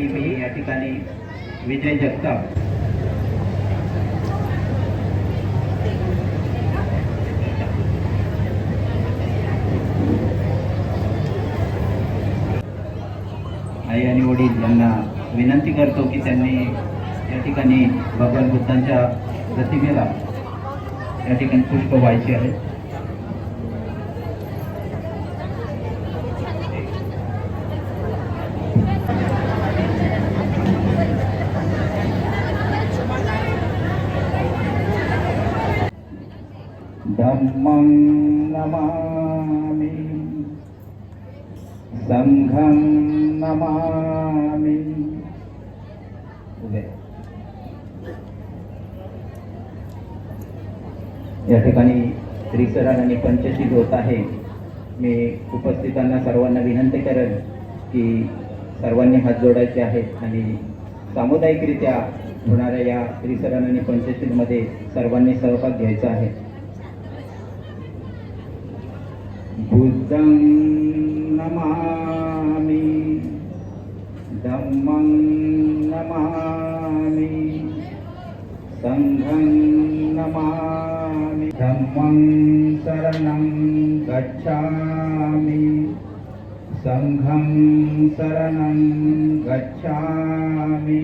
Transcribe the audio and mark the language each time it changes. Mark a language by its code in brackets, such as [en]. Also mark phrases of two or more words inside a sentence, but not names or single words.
[mr] मी या ठिकाणी विजय जगताप आई आणि वडील यांना विनंती करतो की त्यांनी या ठिकाणी भगवान बुद्धांच्या प्रतिमेला या ठिकाणी पुष्प व्हायचे आहे. [pi] धम्मं नमामि संघं नमामि. [mr] या ठिकाणी त्रिसरण आणि पंचशील होत आहे. मी उपस्थितांना सर्वांना विनंती करेन की सर्वांनी हात जोडायचे आहेत आणि सामुदायिकरित्या होणाऱ्या या त्रिसरण आणि पंचशीलमध्ये सर्वांनी सहभाग घ्यायचा आहे. [pi] बुद्धं नमामि धम्मं नमामि संघं नमामि. धम्मं शरणं गच्छामि संघं शरणं गच्छामि.